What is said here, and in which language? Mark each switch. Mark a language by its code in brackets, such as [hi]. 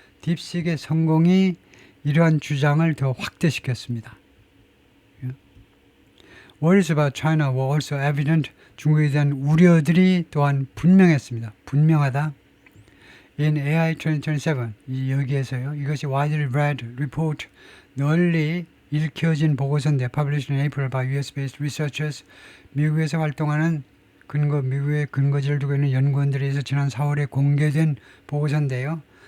[ko] 딥식의 성공이 이러한 주장을 더 확대시켰습니다. [en] Worries about China were also evident. [ko] 중국에 대한 우려들이 또한 분명했습니다. 분명하다. [en] In AI 2027, [ko] 여기에서요. [en] 이것이 widely read report, [ko] 널리 읽혀진 보고서인데 [en] published in April by US-based researchers. [ko] 미국에서 활동하는 미국의 근거지를 두고 있는 연구원들에 의해서 지난 4월에 공개된 보고서인데요.